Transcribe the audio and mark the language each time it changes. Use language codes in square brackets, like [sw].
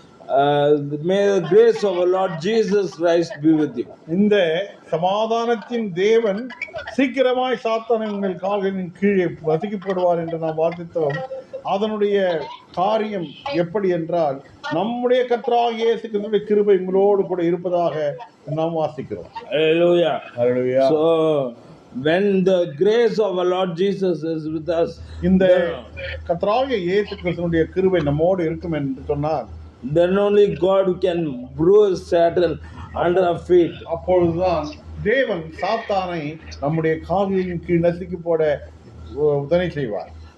[en] May the grace of our Lord Jesus Christ be with you. [ta] இந்த சமாதானத்தின் தேவன் சீக்கிரமாய் சாத்தானை உங்கள் கால்களின் கீழே வசுக்கி போடுவார் என்று நாம் வாசித்தோம். அதனுடைய காரியம் எப்படி என்றால் நம்முடைய கர்த்தராகிய இயேசு கிறிஸ்துவின் கிருபை உங்களோடு கூட இருப்பதாக நாம் வாசிக்கிறோம். [en] Hallelujah. Hallelujah. So when the grace of our Lord Jesus is with us, [ta] இந்த கர்த்தராகிய இயேசு கிறிஸ்துவினுடைய கிருபை நம்மோடு இருக்கும் என்று சொன்னால் [en] then only God can bruise Satan under our feet. [ta] அப்பொழுதுதான் தேவன் சாத்தானை நம்முடைய கால்களின் கீழ் நசுக்கி போட உதவி செய்வார்.